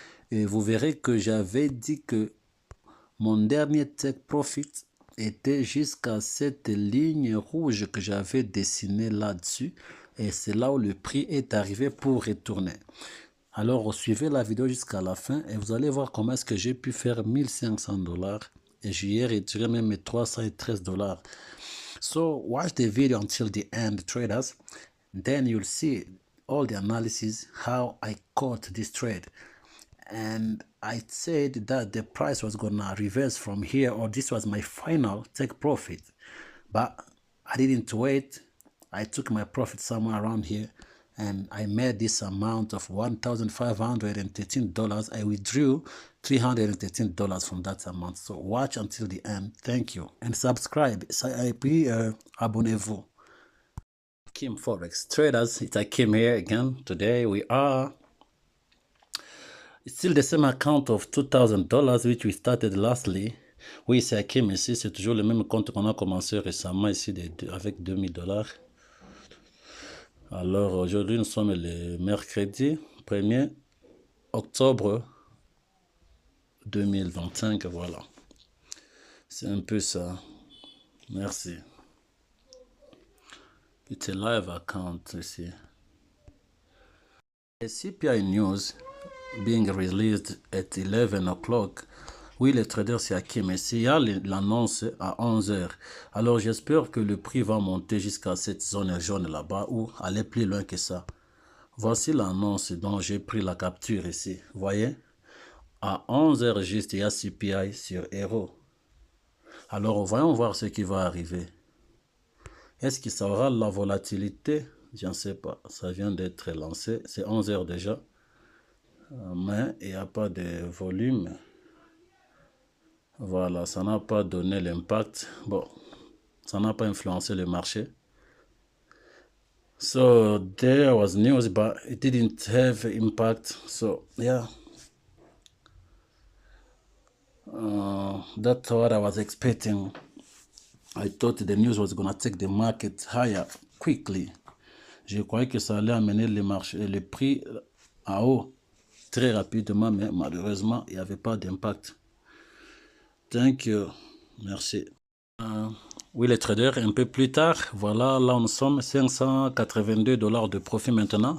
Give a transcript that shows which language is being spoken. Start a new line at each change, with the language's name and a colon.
French: Et vous verrez que j'avais dit que mon dernier take profit était jusqu'à cette ligne rouge que j'avais dessinée là-dessus. Et c'est là où le prix est arrivé pour retourner. Alors, suivez la vidéo jusqu'à la fin et vous allez voir comment est-ce que j'ai pu faire 1500 $. Et j'y ai retiré même mes 313 $.
English: So, watch the video until the end, traders. Then you'll see all the analysis, how I caught this trade. And I said that the price was gonna reverse from here, or this was my final take profit, but I didn't wait. I took my profit somewhere around here and I made this amount of $1,513. I withdrew $313 from that amount. So watch until the end. Thank you and subscribe.
French: Et puis abonnez-vous.
English: Hakim Forex traders, it's Hakim here again. Today we are still the same account of $2,000 which we started lastly.
French: Oui, c'est Hakim ici, c'est toujours le même compte qu'on a commencé récemment ici avec $2000. Alors aujourd'hui nous sommes le mercredi 1er octobre 2025, voilà. C'est un peu ça. Merci.
English: It's a live account ici. A CPI news being released at 11 o'clock.
French: Oui, les traders, c'est Hakim. Et il y a l'annonce à 11h. Alors, j'espère que le prix va monter jusqu'à cette zone jaune là-bas ou aller plus loin que ça. Voici l'annonce dont j'ai pris la capture ici. Voyez? À 11h juste, il y a CPI sur Euro. Alors, voyons voir ce qui va arriver. Est-ce que ça aura la volatilité? Je ne sais pas. Ça vient d'être lancé. C'est 11h déjà. Mais il n'y a pas de volume. Voilà, ça n'a pas donné l'impact. Bon, ça n'a pas influencé le marché.
English: So there was news, but it didn't have impact. So yeah, that's what I was expecting. I thought the news was gonna take the market higher quickly.
French: Je croyais que ça allait amener le prix à haut très rapidement, mais malheureusement, il n'y avait pas d'impact.
English: Thank you.
French: Merci. Oui, les traders, un peu plus tard, voilà, là nous sommes, $582 de profit maintenant.